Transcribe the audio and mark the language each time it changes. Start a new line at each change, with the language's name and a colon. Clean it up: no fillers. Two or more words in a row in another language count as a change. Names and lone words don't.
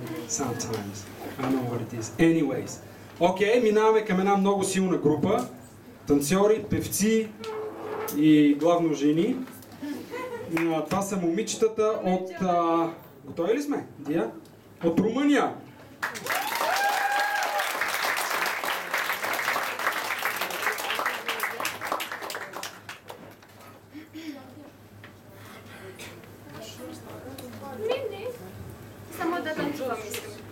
English: Sometimes. I don't know what it is. Anyways.
Bulgarian: Окей, минаваме към една много силна група. Танцори, певци и главно жени. Това са момичетата от... Готови ли сме? Дия? От Румъния. Само да танцувам искам.